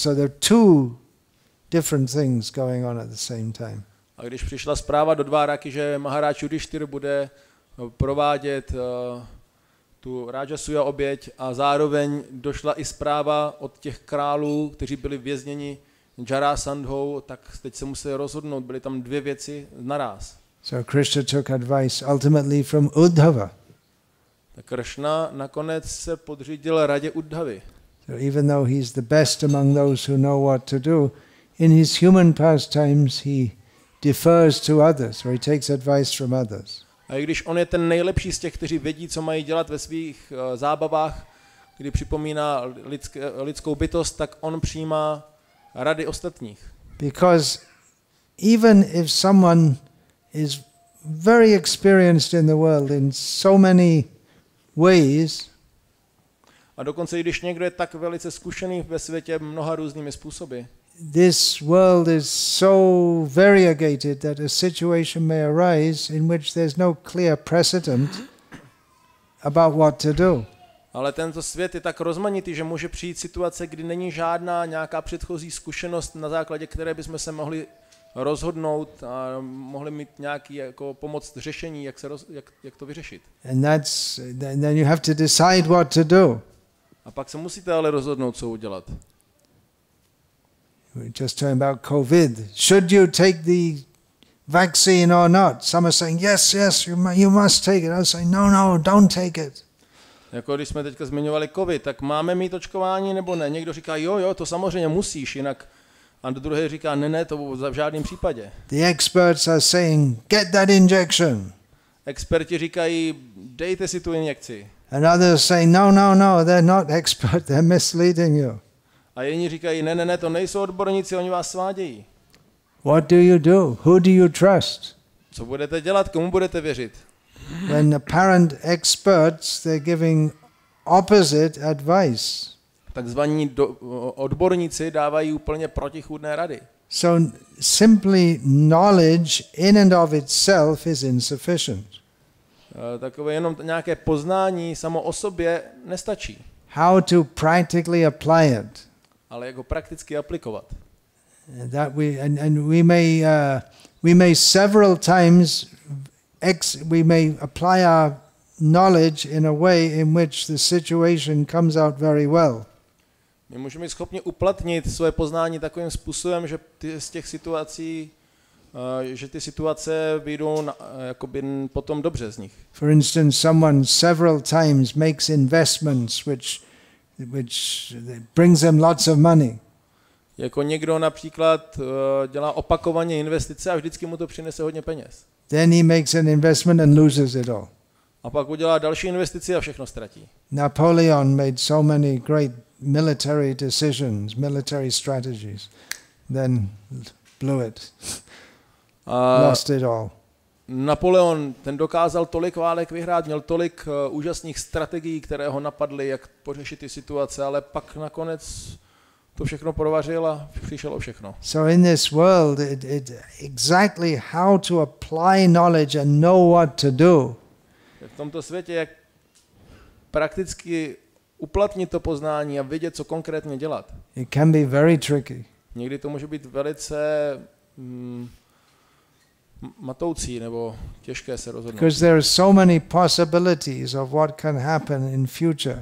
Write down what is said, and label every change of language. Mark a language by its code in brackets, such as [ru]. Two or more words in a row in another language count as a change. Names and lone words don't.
[en] So there are two different things going on at the same time. [cs] A když přišla zpráva do Dváraky, že Maharáj Yudhishthira bude provádět tu Rajasuja oběť a zároveň došla i zpráva od těch králů, kteří byli vězněni Jarasandhou, tak teď se museli rozhodnout, byly tam dvě věci naráz. [en] So Krishna took advice ultimately from Uddhava. [cs] Tak Krishna nakonec se podřídil radě Uddhavy. [en] So even though he's the best among those who know what to do, in his human pastimes he defers to others, or he takes advice from others. [cs] A i když on je ten nejlepší z těch, kteří vědí, co mají dělat ve svých zábavách, kdy připomíná lidskou bytost, tak on přijímá rady ostatních. [en] Because even if someone is very experienced in the world in so many ways, [cs] a dokonce i když někdo je tak velice zkušený ve světě mnoha různými způsoby, [en] this world is so variegated that a situation may arise in which there's no clear precedent about what to do. [cs] Ale tento svět je tak rozmanitý, že může přijít situace, kdy není žádná nějaká předchozí zkušenost, na základě které bychom se mohli rozhodnout a mohli mít nějaký jako pomoc řešení, jak to vyřešit. [en] And then you have to decide what to do. [cs] A pak se musíte ale rozhodnout, co udělat. [en] We're just talking about COVID. Should you take the vaccine or not? Some are saying, yes, you must take it. I'm saying, no, don't take it. [cs] Jako když jsme teďka zmiňovali COVID, tak máme mít očkování nebo ne? Někdo říká, jo, to samozřejmě musíš, jinak. A druhý říká, ne, to v žádném případě. [en] The experts are saying, get that injection. [cs] Experti říkají, dejte si tu injekci. [en] And others say, no, they're not expert, they're misleading you. [cs] A jiní říkají, ne, to nejsou odborníci, oni vás svádějí. [en] What do you do? Who do you trust? [cs] Co budete dělat, komu budete věřit? [en] When apparent experts, they're giving opposite advice. [cs] Takzvaní odborníci dávají úplně protichůdné rady. [en] So simply knowledge in and of itself is insufficient. [cs] Takové jenom nějaké poznání samo o sobě nestačí. [en] How to practically apply it. [cs] Ale jak ho prakticky aplikovat. [en] That we may several times we may apply our knowledge in a way in which the situation comes out very well. [cs] My můžeme být schopni uplatnit své poznání takovým způsobem, že z těch situací, že ty situace vyjdou jakoby potom dobře z nich. [en] For instance, someone several times makes investments which brings them lots of money. [cs] Jako někdo například dělá opakovaně investice a vždycky mu to přinese hodně peněz. [en] Then he makes an investment and loses it all. [cs] A pak udělá další investici a všechno ztratí. [en] Napoleon made so many great military decisions, military strategies, then blew it. Lost it all. [cs] Napoleon, ten dokázal tolik válek vyhrát, měl tolik úžasných strategií, které ho napadly, jak pořešit ty situace, ale pak nakonec to všechno provařil a přišel o všechno. [en] So in this world, it exactly how to apply knowledge and know what to do. [cs] V tomto světě, jak prakticky uplatnit to poznání a vědět, co konkrétně dělat. [en] It can be very tricky. [cs] Někdy to může být velice matoucí nebo těžké se rozhodnout. [en] Because there are so many possibilities of what can happen in future.